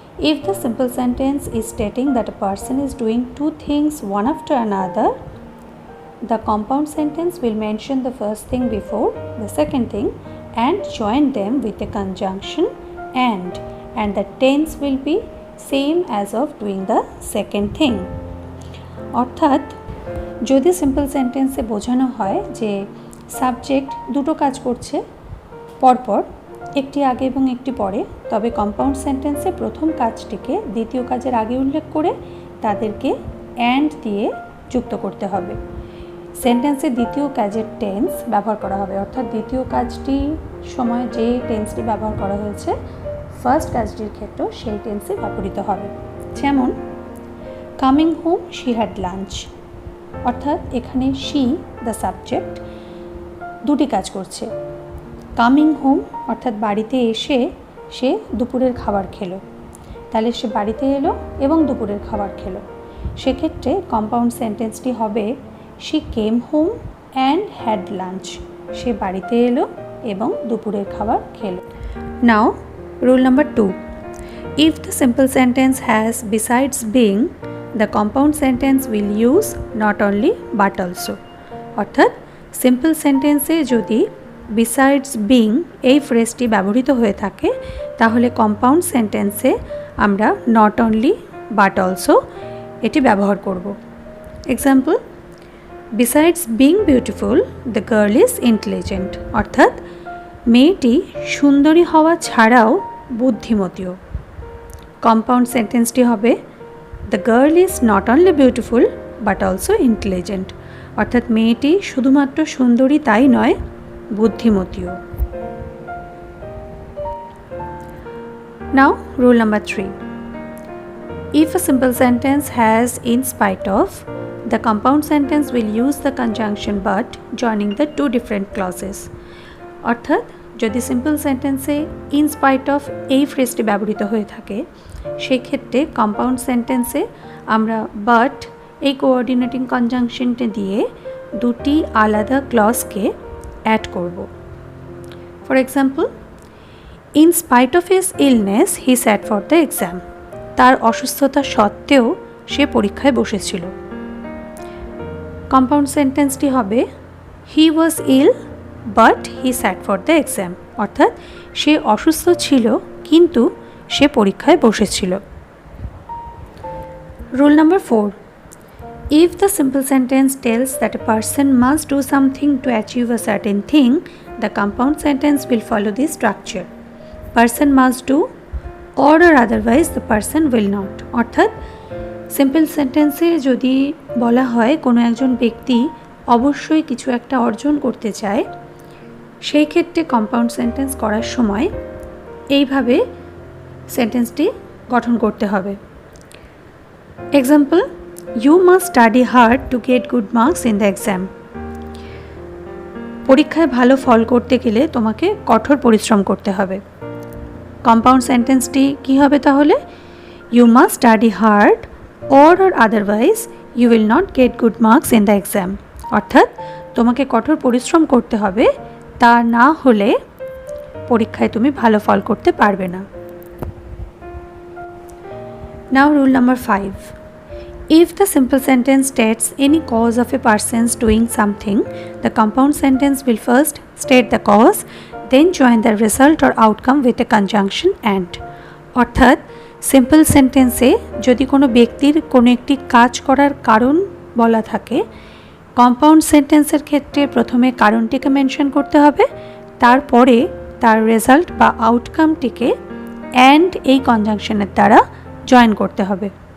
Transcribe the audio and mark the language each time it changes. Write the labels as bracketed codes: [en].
[en] If the simple sentence is stating that a person is doing two things one after another, the compound sentence will mention the first thing before the second thing and join them with a conjunction and the tense will be same as of doing the second thing. [bn] অর্থাৎ যদি simple সেন্টেন্সে বোঝানো হয় যে subject দুটো কাজ করছে পরপর, একটি আগে এবং একটি পরে, তবে কম্পাউন্ড সেন্টেন্সে প্রথম কাজটিকে দ্বিতীয় কাজের আগে উল্লেখ করে তাদেরকে অ্যান্ড দিয়ে যুক্ত করতে হবে। সেন্টেন্সে দ্বিতীয় কাজের টেন্স ব্যবহার করা হবে, অর্থাৎ দ্বিতীয় কাজটির সময় যে টেন্সটি ব্যবহার করা হয়েছে ফার্স্ট কাজটির ক্ষেত্রেও সেই টেন্সই ব্যবহৃত হবে। [en] যেমন coming home she had lunch, [bn] অর্থাৎ এখানে [en] she the subject [bn] দুটি কাজ করছে। [en] coming home [bn] অর্থাৎ বাড়িতে এসে সে দুপুরের খাবার খেলো, তাহলে সে বাড়িতে এলো এবং দুপুরের খাবার খেলো, সেক্ষেত্রে কম্পাউন্ড সেন্টেন্সটি হবে [en] she came home and had lunch, [bn] সে বাড়িতে এলো এবং দুপুরের খাবার খেলো। [en] Now rule number 2. If the simple sentence has besides being, the compound sentence will use not only but also. [bn] অর্থাৎ সিম্পল সেন্টেন্সে যদি বিসাইডস বিং এই ফ্রেজটি ব্যবহৃত হয়ে থাকে তাহলে কম্পাউন্ড সেন্টেন্সে আমরা নট অনলি বাট অলসো এটি ব্যবহার করব। [en] example, besides being beautiful the girl is intelligent, [bn] অর্থাৎ মেয়েটি সুন্দরী হওয়া ছাড়াও বুদ্ধিমতীও। [en] compound সেন্টেন্সটি হবে the girl is not only beautiful but also intelligent, [bn] অর্থাৎ মেয়েটি শুধুমাত্র সুন্দরী তাই নয়, বুদ্ধিমতীও। [en] Now, rule number 3. If a simple sentence has in spite of, the compound sentence will use the conjunction but joining the two different clauses. [bn] অর্থাৎ যদি simple সেন্টেন্সে in spite of এই ফ্রেজটি ব্যবহৃত হয়ে থাকে সেই ক্ষেত্রে কম্পাউন্ড সেন্টেন্সে আমরা বাট এই কোঅর্ডিনেটিং কনজাংশনটি দিয়ে দুটি আলাদা ক্লজকে অ্যাড করব। [en] for example, in spite of his illness he sat for the exam, [bn] তার অসুস্থতা সত্ত্বেও সে পরীক্ষায় বসেছিল। [en] compound সেন্টেন্সটি হবে he was ill but he sat for the exam, [bn] অর্থাৎ সে অসুস্থ ছিল কিন্তু সে পরীক্ষায় বসেছিল। [en] Rule number 4. If the simple sentence tells that a person must do something to achieve a certain thing, the compound sentence will follow this structure. Person must do or otherwise the person will not. অর্থাৎ [bn] simple সেন্টেন্সে যদি বলা হয় কোনো একজন ব্যক্তি অবশ্যই কিছু একটা অর্জন করতে চায়, সেই ক্ষেত্রে কম্পাউন্ড সেন্টেন্স করার সময় এইভাবে সেন্টেন্সটি গঠন করতে হবে। [en] Example, you must study hard to get good marks in the exam. [bn] পরীক্ষায় ভালো ফল করতে গেলে তোমাকে কঠোর পরিশ্রম করতে হবে। কম্পাউন্ড সেন্টেন্সটি কী হবে তাহলে? [en] You must study hard or otherwise you will not get good marks in the exam। [bn] অর্থাৎ তোমাকে কঠোর পরিশ্রম করতে হবে, তা না হলে পরীক্ষায় তুমি ভালো ফল করতে পারবে না। [en] Now rule number 5. If the simple sentence states any cause of a person's doing something, the compound sentence will first state the cause, then join the result or outcome with a conjunction and। [bn] অর্থাৎ simple সেন্টেন্সে যদি কোনো ব্যক্তির কোনো একটি কাজ করার কারণ বলা থাকে, কম্পাউন্ড সেন্টেন্সের ক্ষেত্রে প্রথমে কারণটিকে মেনশন করতে হবে, তারপরে তার রেজাল্ট বা আউটকামটিকে অ্যান্ড এই কনজাংশনের দ্বারা জয়েন করতে হবে।